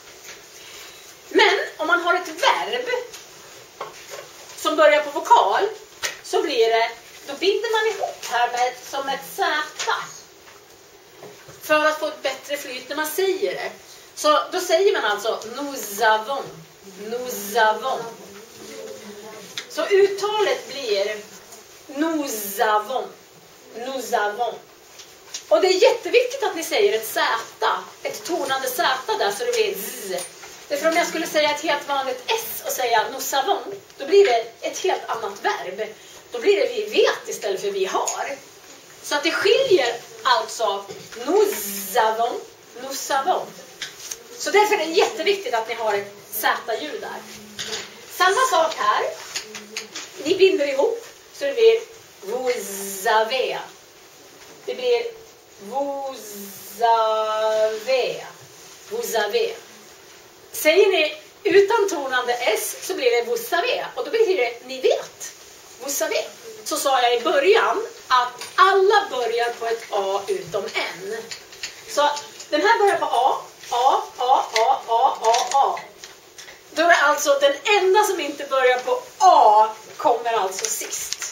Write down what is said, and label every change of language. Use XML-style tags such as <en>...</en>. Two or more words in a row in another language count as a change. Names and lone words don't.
<sv>Men om man har ett verb som börjar på vokal så blir det, då binder man ihop här med som ett z. För att få ett bättre flyt när man säger det. Så då säger man alltså</sv> <fr>nous avons. Nous avons.</fr> <sv>Så uttalet blir</sv> <fr>nous avons. Nous avons.</fr> <sv>Och det är jätteviktigt att ni säger ett z. Ett tonande z där så det blir z. Därför om jag skulle säga ett helt vanligt s och säga</sv> <fr>nous avons,</fr> <sv>då blir det ett helt annat verb. Då blir det vi vet istället för vi har. Så att det skiljer alltså</sv> <fr>nous avons, nous avons.</fr> <sv>Så därför är det jätteviktigt att ni har ett z-ljud där. Samma sak här. Ni binder ihop så det blir</sv> <fr>vous avez.</fr> <sv>Det blir</sv> <fr>vous avez. Vous avez.</fr> <sv>Säger ni utan tonande s så blir det</sv> <fr>vous savez.</fr> <sv>Och då betyder det ni vet.</sv> <fr>Vous savez.</fr> <sv>Så sa jag i början att alla börjar på ett a utom en. Så den här börjar på a. A, A, A, A, A, A. Då är det alltså den enda som inte börjar på A kommer alltså sist.</sv>